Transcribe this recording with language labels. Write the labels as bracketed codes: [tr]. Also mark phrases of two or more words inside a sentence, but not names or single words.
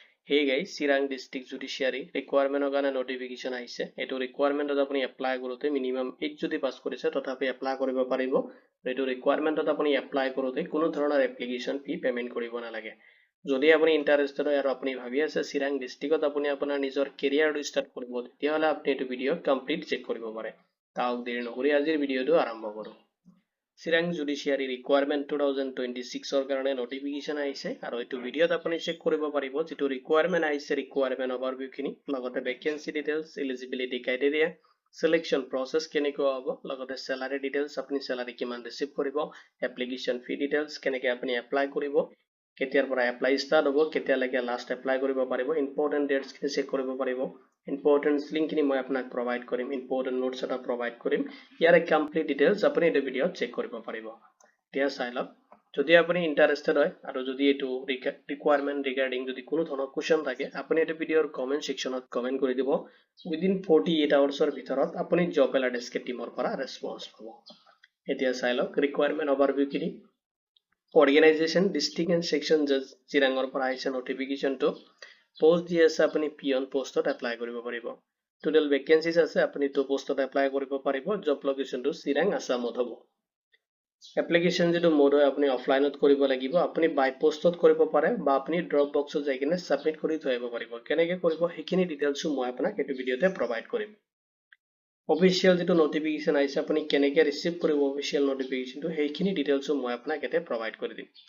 [en] Hey guys, [as] চিৰাং ডিষ্ট্ৰিক্ট জুডিচিয়েৰী ৰিকুৱাইৰমেণ্ট এখন নোটিফিকেচন আহিছে. এইটো ৰিকুৱাইৰমেণ্টত আপুনি এপ্লাই কৰোঁতে মিনিমাম 8 যদি পাছ কৰিছে তথাপি এপ্লাই কৰিব পাৰিব. এইটো ৰিকুৱাইৰমেণ্টত আপুনি এপ্লাই কৰোঁতে কোনো ধৰণৰ [en] application fee payment [as] কৰিব নালাগে. যদি আপুনি ইণ্টাৰেষ্টেড হয় আৰু আপুনি ভাবি আছে চিৰাং ডিষ্ট্ৰিক্টত আপুনি আপোনাৰ নিজৰ [en] career start [as] কৰিব তেতিয়াহ'লে আপুনি এইটো ভিডিঅ [en] complete check [as] কৰিব পাৰে. তেন্তে দেৰি নকৰি আজিৰ ভিডিঅ'টো আৰম্ভ কৰোঁ. চিৰাং জুডিচিয়েৰী ৰিকুৱাইৰমেণ্ট 2026ৰ কাৰণে নোটিফিকেচন আহিছে আৰু এইটো ভিডিঅ' আপুনি চেক কৰিব পাৰিব যিটো ৰিকুৱাইৰমেণ্ট আহিছে [en] requirement overview [as] খিনি লগতে [en] vacancy details eligibility criteria selection process [as] কেনেকৈ হ'ব লগতে [en] salary details [as] আপুনি চেলেৰী কিমান ৰিচিভ কৰিব [en] application fee details [as] কেনেকৈ আপুনি এপ্লাই কৰিব কেতিয়াৰ পৰা [en] apply start [as] হ'ব কেতিয়া লৈকে [en] last apply [as] কৰিব পাৰিব [en] important dates [as] খিনি চেক কৰিব পাৰিব [en] important link [as] খিনি মই আপোনাক প্ৰভাইড কৰিম [en] important notes [as] এটা প্ৰভাইড কৰিম যাৰে [en] complete details [as] আপুনি এইটো ভিডিঅ' চেক কৰিব পাৰিব তেন্তে চলক যদি আপুনি ইণ্টাৰেষ্টেড হয় আৰু যদি এইটো [en] requirement regarding [as] যদি কোনো ধৰণৰ কুৱেশ্বন থাকে আপুনি এইটো ভিডিঅ [en] comment section [as] ত কমেণ্ট কৰি দিব [en] within 48 hours [as] ৰ ভিতৰত আপুনি জব এলাৰ্ট SK টীমৰ পৰা ৰেচপন্স পাব এতিয়া চলক [en] requirement overview [as] kini [en] organization district and section judge [as] চিৰাংৰ পৰা আহিছে নোটিফিকেচনটো পোষ্ট দি আছে আপুনি [en] peon post [as] ত এপ্লাই কৰিব পাৰিব [en] total vacancies [as] আছে আপুনি টো পোষ্টত এপ্লাই কৰিব পাৰিব [en] job location [as] টো চিৰাং অসমত হ'ব এপ্লিকেচন যেটো মোড হয় আপুনি অফলাইনত কৰিব লাগিব আপুনি [en] by post [as] কৰিব পাৰে বা আপুনি [en] drop box [as] যাই কিনে সাবমিট কৰি থৈ আহিব পাৰিব কেনেকৈ কৰিব হেখিনি ডিটেইলছ মই আপোনাক এই ভিডিওতে প্ৰভাইড কৰিম অফিচিয়েল যেটো নোটিফিকেশন আইছে আপুনি কেনেকৈ ৰিসিভ কৰিব [en] official notification [as] হেখিনি ডিটেইলছ মই আপোনাক এতে প্ৰভাইড কৰি দিম